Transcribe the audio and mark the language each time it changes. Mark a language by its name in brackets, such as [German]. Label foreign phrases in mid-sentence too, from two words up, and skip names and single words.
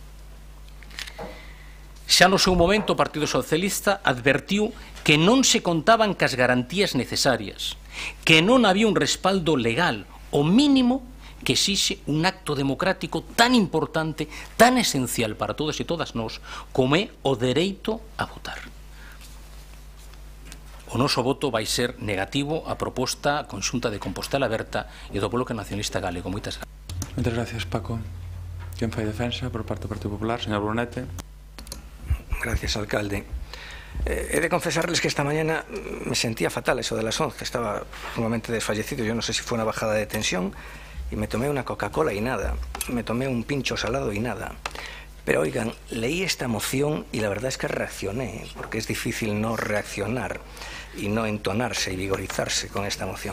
[Galician] Xa no seu momento o Partido Socialista advertiu que non se contaban cas garantías necesarias, que non había un respaldo legal, o mínimo que exixe un acto democrático tan importante, tan esencial para todos e todas nós, como é o dereito a votar. O noso voto vai ser negativo á proposta conxunta de Compostela Aberta e do Bloque Nacionalista Galego. Moitas gracias. Moitas gracias, Paco. Quen fai defensa por parte do Partido Popular? Señor Brunete. [Spanish] Gracias, alcalde. He de confesarles que esta mañana me sentía fatal eso de las 11. Estaba sumamente desfallecido. Yo no sé si fue una bajada de tensión y me tomé una Coca-Cola y nada. Me tomé un pincho salado y nada. Pero oigan, leí esta moción y la verdad es que reaccioné, porque es difícil no reaccionar y no entonarse y vigorizarse con esta moción.